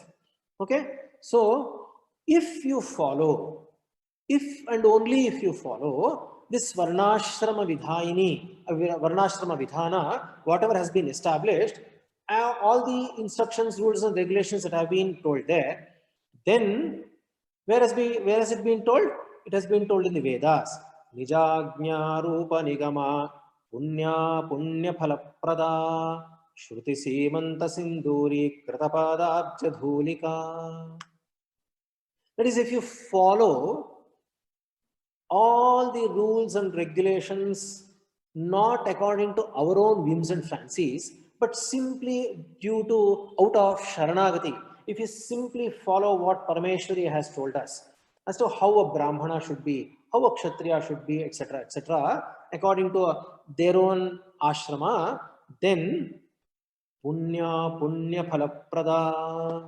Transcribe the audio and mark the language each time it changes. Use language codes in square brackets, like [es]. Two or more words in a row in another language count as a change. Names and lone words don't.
[en] Okay, so if you follow, if and only if you follow this Varnashrama Vidhayini, Varnashrama Vidhana, whatever has been established, all the instructions, rules, and regulations that have been told there, then where has it been told? It has been told in the Vedas. [sa] निजाज्ञा रूप निगमा पुण्य पुण्य फलप्रदा श्रुति सीमन्त सिन्दूरी कृतपाद अब्जधूलिका. [en] That is, if you follow all the rules and regulations not according to our own whims and fancies, but simply due to out of Sharanagati, if you simply follow what Parameshwari has told us as to how a Brahmana should be, how a Kshatriya should be, etc., according to their own ashrama, then [sa] पुण्य पुण्य फलप्रदा.